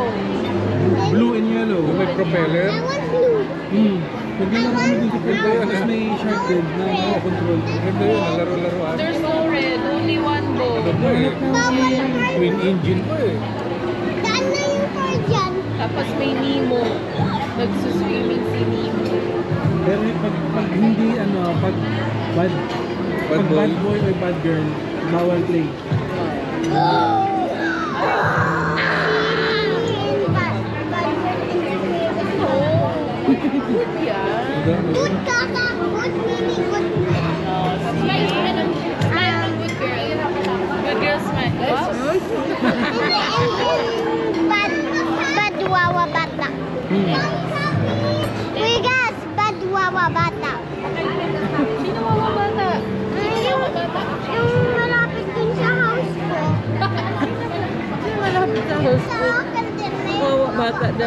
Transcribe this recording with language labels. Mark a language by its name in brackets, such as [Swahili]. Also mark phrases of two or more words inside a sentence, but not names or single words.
[English] Blue and yellow. [Filipino] May propeller. [English] I want blue. [Filipino] Maganda naman din sa pwede yan. Tapos may shark din na control. Maganda yun, laro-laruan. [English] There's no red, only one bow. [Filipino] Ano ba eh? [English] Twin engine [Filipino] pa eh. Daan na yung car dyan. Tapos may Nemo. Nagsuswimming si Nemo. Pero pag hindi pag bad [English] Bad boy or bad girl, bawal play. [Filipino] Good yan. [English] Good kaka. Good meaning good. [Filipino] Smile ka ng [English] good girl. Good girl smile. Wow. [Filipino] Bad wawa bata. Uy guys, bad wawa bata. Sino wawa bata? Yung malapit dun sa house ko. Sino malapit sa house Sa ko? akin din na yun. Wawa bata daw.